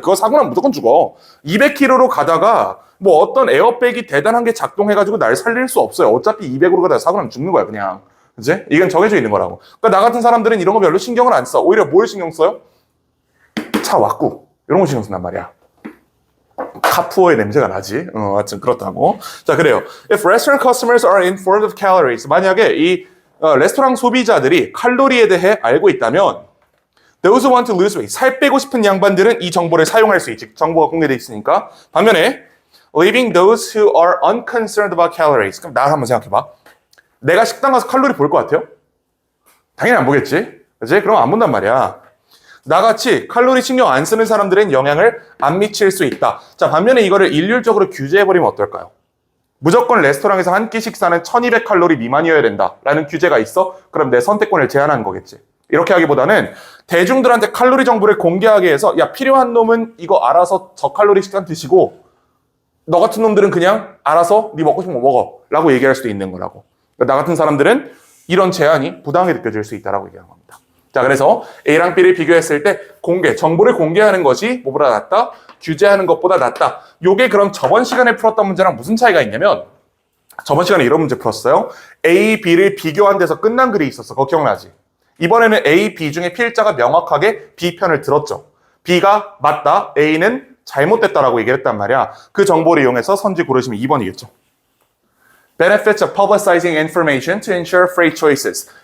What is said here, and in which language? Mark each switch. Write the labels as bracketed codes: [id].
[ko] 그거 사고 나면 무조건 죽어. 200km로 가다가 뭐 어떤 에어백이 대단한 게 작동해가지고 날 살릴 수 없어요. 어차피 200으로 가다가 사고 나면 죽는 거야, 그냥. 그치? 이건 정해져 있는 거라고. 그러니까 나 같은 사람들은 이런 거 별로 신경을 안 써. 오히려 뭘 신경 써요? 차 왔고. 이런 거 신경 쓴단 말이야. 카푸어의 냄새가 나지. 하여튼 그렇다고. 자, 그래요. [en] If restaurant customers are informed of calories. [ko] 만약에 이 레스토랑 소비자들이 칼로리에 대해 알고 있다면 [en] Those who want to lose weight. [ko] 살 빼고 싶은 양반들은 이 정보를 사용할 수 있지. 정보가 공개되어 있으니까. 반면에 [en] leaving those who are unconcerned about calories. [ko] 그럼 나 한번 생각해봐. 내가 식당 가서 칼로리 볼 것 같아요? 당연히 안 보겠지. 그치? 그럼 안 본단 말이야. 나같이 칼로리 신경 안 쓰는 사람들은 영향을 안 미칠 수 있다. 자, 반면에 이거를 일률적으로 규제해버리면 어떨까요? 무조건 레스토랑에서 한 끼 식사는 1200칼로리 미만이어야 된다라는 규제가 있어? 그럼 내 선택권을 제한하는 거겠지. 이렇게 하기보다는 대중들한테 칼로리 정보를 공개하게 해서 야, 필요한 놈은 이거 알아서 저칼로리 식단 드시고 너 같은 놈들은 그냥 알아서 네 먹고 싶은 거 먹어 라고 얘기할 수도 있는 거라고. 그러니까 나 같은 사람들은 이런 제한이 부당하게 느껴질 수 있다고 얘기하는 겁니다. 자, 그래서 A랑 B를 비교했을 때 정보를 공개하는 것이 뭐보다 낫다? 규제하는 것보다 낫다. 요게 그럼 저번 시간에 풀었던 문제랑 무슨 차이가 있냐면 저번 시간에 이런 문제 풀었어요. A, B를 비교한 데서 끝난 글이 있었어. 그거 기억나지? 이번에는 A, B 중에 필자가 명확하게 B 편을 들었죠. B가 맞다, A는 잘못됐다라고 얘기를 했단 말이야. 그 정보를 이용해서 선지 고르시면 2번이겠죠. [en] Benefits of publicizing information to ensure free choices.